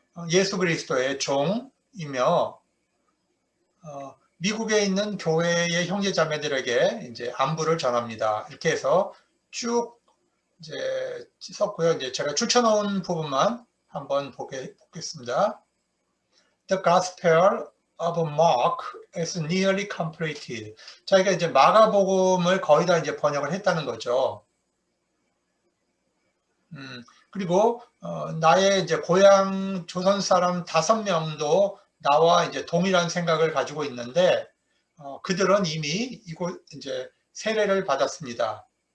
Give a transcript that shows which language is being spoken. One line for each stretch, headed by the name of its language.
Korean: 예수 그리스도의 종이며 미국에 있는 교회의 형제 자매들에게 이제 안부를 전합니다. 이렇게 해서 쭉 이제 썼고요. 이제 제가 추천한 부분만 한번 보겠습니다.
English: The Gospel of Mark is nearly completed.
Korean: 자기가 이제 마가복음을 거의 다 이제 번역을 했다는 거죠. 그리고 나의 이제 고향 조선 사람 5명도 나와 이제 동일한 생각을 가지고 있는데 그들은 이미 이곳 이제 세례를 받았습니다.